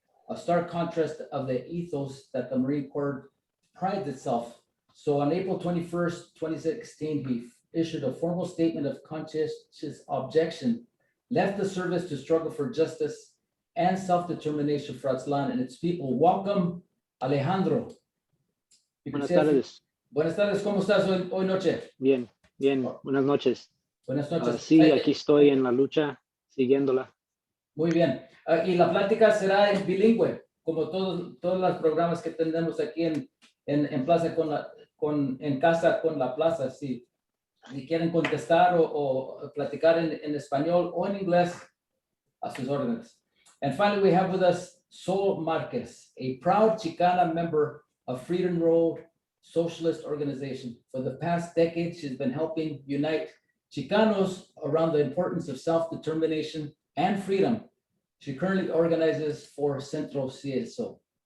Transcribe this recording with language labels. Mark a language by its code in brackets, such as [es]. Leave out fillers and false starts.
[en] A stark contrast of the ethos that the Marine Corps prides itself. So on April 21st, 2016, he issued a formal statement of conscientious objection, left the service to struggle for justice and self-determination for Aztlán and its people. Welcome, Alejandro. [es] Buenas tardes. Buenas tardes, ¿cómo estás hoy noche? Bien, buenas noches. Buenas noches. Sí, aquí estoy en la lucha, siguiéndola. Muy bien. Y la plática será en bilingüe, como todos los programas que tenemos aquí en Plaza en Casa con la Plaza. Si quieren contestar o platicar en español o en inglés, a sus órdenes. [en] And finally, we have with us Sol Marquéz, a proud Chicana member of Freedom Road Socialist Organization. For the past decade, she's been helping unite Chicanos around the importance of self-determination and freedom. She currently organizes for Centro CSO.